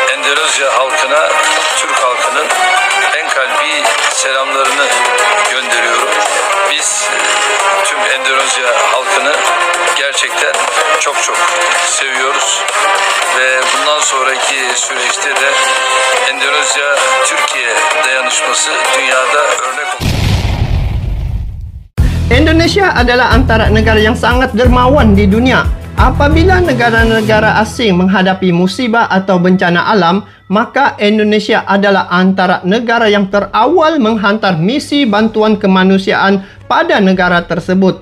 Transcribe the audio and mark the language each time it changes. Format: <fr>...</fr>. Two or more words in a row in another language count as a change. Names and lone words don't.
<tr>Endonezya halkına, Türk halkının en kalbi selamlarını gönderiyorum. Biz tüm Endonezya halkını gerçekten çok seviyoruz ve bundan sonraki süreçte de Endonezya-Türkiye dayanışması dünyada örnek olacak.</tr> <ms>Indonesia adalah antara negara yang sangat dermawan di dunia. Apabila negara-negara asing menghadapi musibah atau bencana alam, maka Indonesia adalah antara negara yang terawal menghantar misi bantuan kemanusiaan pada negara tersebut.</ms>